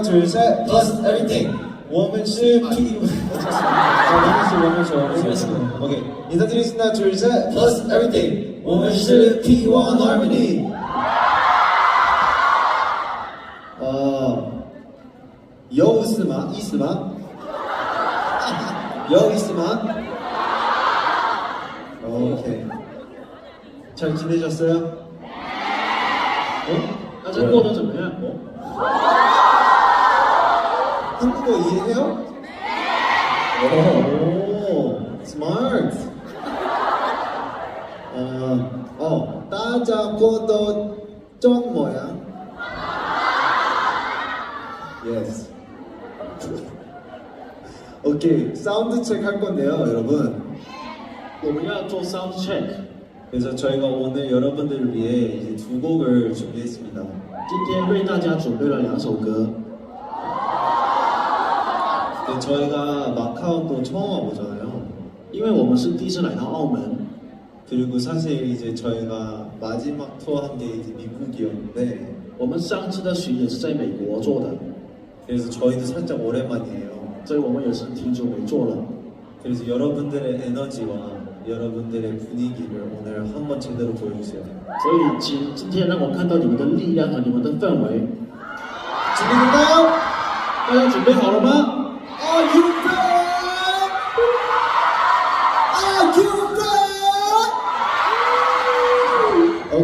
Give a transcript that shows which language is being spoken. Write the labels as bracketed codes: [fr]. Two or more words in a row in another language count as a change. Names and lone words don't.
[ko] 둘, 셋, [en] plus everything. [zh] 我们是 P. [ko] 오케이, 인사드리겠습니다. 둘, 셋, [en] plus everything. [zh] 我们是 P1 Harmony. 有意思吗？意思吗？有意思吗？ 오케이. [ko] 잘 지내셨어요? [zh] 大家过得怎么样？ [ko] 한국어 이해해요? 오, [en] smart. [zh] 大家过得怎么样? [en] Yes. [ko] 오케이, 사운드 체크 할 건데요, 여러분. [zh] 我们要做 [en] sound check。 [ko] 그래서 저희가 오늘 여러분들을 위해 이제 두 곡을 준비했습니다. [zh] 今天为大家准备了2首歌。 [ko] 네, 저희가 마카오도 처음 와보잖아요. [zh] 因为我们是第一次来到澳门， [ko] 그리고 사실 이제 저희가 마지막 투어한 게 이제 미국이었는데 [zh] 我们上次的巡演是在美国做的， [ko] 그래서 저희도 살짝 오랜만이에요. [zh] 所以我们也是挺久没做了。 [ko] 그래서 여러분들의 에너지와 여러분들의 분위기를 오늘 한번 제대로 보여주세요. [zh] 所以今天让我看到你们的力量和你们的氛围。 [ko] 준비됐나요? [zh] 大家准备好了吗？ [en] Are you ready? Are you ready?